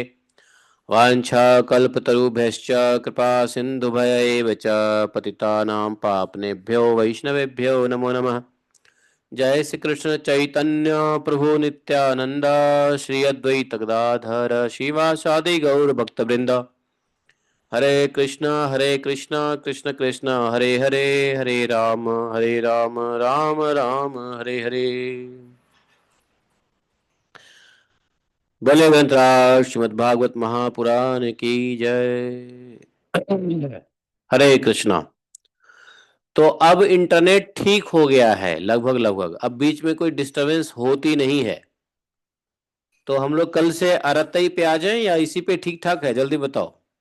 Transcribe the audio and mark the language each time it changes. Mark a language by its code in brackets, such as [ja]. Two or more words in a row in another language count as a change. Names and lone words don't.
[sa] वाञ्छाकल्पतरुभ्यश्च कृपा सिन्धुभय एव च, पतितानां पावनेभ्यो वैष्णवेभ्यो नमो नमः। [bn] জয় শ্রী কৃষ্ণ চৈতন্য প্রভু নিত্যানন্দ, শ্রী অদ্বৈত গদাধর শিবাসাদি গৌর ভক্তবৃন্দ। [sa] हरे कृष्णा कृष्ण कृष्ण हरे हरे, हरे राम राम राम हरे हरे। [hi] बोले ग्रंथराज श्रीमद् भागवत महापुराण की जय। हरे कृष्णा। तो अब इंटरनेट ठीक हो गया है लगभग, अब बीच में कोई डिस्टरबेंस होती नहीं है। तो हम लोग कल से अरतई पे आ जाएं या इसी पे ठीक ठाक है, जल्दी बताओ।